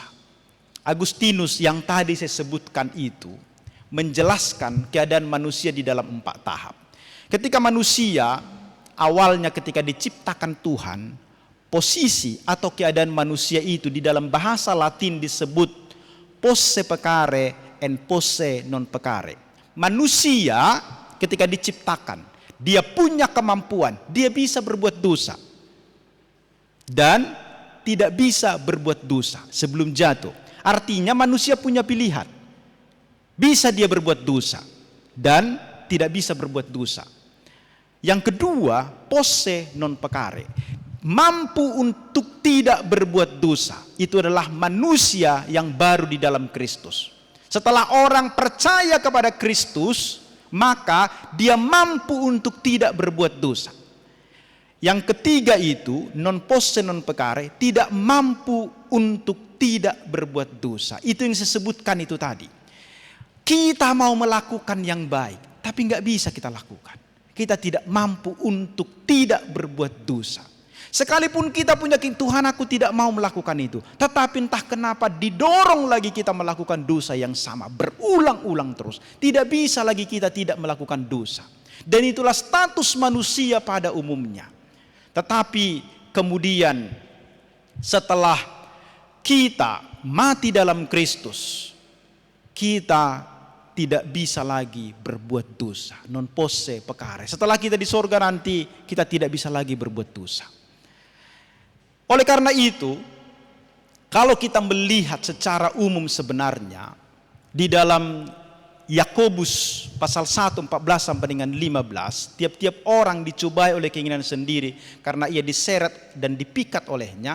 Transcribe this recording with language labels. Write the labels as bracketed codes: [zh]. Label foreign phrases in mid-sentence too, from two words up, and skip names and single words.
[id] Agustinus yang tadi saya sebutkan itu menjelaskan keadaan manusia di dalam 4 tahap. Ketika manusia awalnya ketika diciptakan Tuhan, posisi atau keadaan manusia itu di dalam bahasa Latin disebut [la] posse peccare and posse non peccare. [id] Manusia ketika diciptakan, dia punya kemampuan, dia bisa berbuat dosa dan tidak bisa berbuat dosa sebelum jatuh. Artinya manusia punya pilihan. Bisa dia berbuat dosa dan tidak bisa berbuat dosa. Yang kedua, [la] posse non peccare. [id] Mampu untuk tidak berbuat dosa. Itu adalah manusia yang baru di dalam Kristus. Setelah orang percaya kepada Kristus, maka dia mampu untuk tidak berbuat dosa. Yang ketiga itu, [la] non posse non peccare, [id] tidak mampu untuk tidak berbuat dosa. Itu yang saya sebutkan itu tadi. Kita mau melakukan yang baik, tapi nggak bisa kita lakukan. Kita tidak mampu untuk tidak berbuat dosa. Sekalipun kita punya Tuhan, aku tidak mau melakukan itu. Tetapi entah kenapa didorong lagi kita melakukan dosa yang sama. Berulang-ulang terus. Tidak bisa lagi kita tidak melakukan dosa. Dan itulah status manusia pada umumnya. Tetapi kemudian setelah kita mati dalam Kristus, kita tidak bisa lagi berbuat dosa. [la] Non posse peccare. [id] Setelah kita di sorga nanti, kita tidak bisa lagi berbuat dosa. Oleh karena itu, kalau kita melihat secara umum sebenarnya, di dalam Yakobus pasal 1, 14 sampai dengan 15, tiap-tiap orang dicobai oleh keinginan sendiri karena ia diseret dan dipikat olehnya.